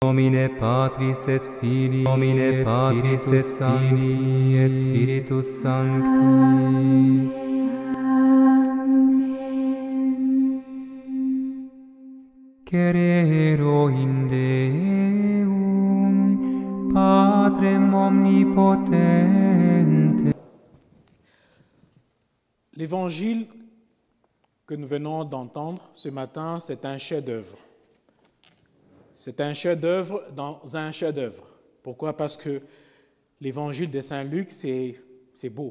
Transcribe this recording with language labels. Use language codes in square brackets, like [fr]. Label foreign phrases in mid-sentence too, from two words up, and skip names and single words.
[la] nomine Patris et Filii, nomine Patris et Filii et Spiritus Sancti. Cerero in Deum, Patrem omnipotente. [fr] L'évangile que nous venons d'entendre ce matin, c'est un chef-d'œuvre. C'est un chef-d'œuvre dans un chef-d'œuvre. Pourquoi? Parce que l'évangile de Saint Luc, c'est beau.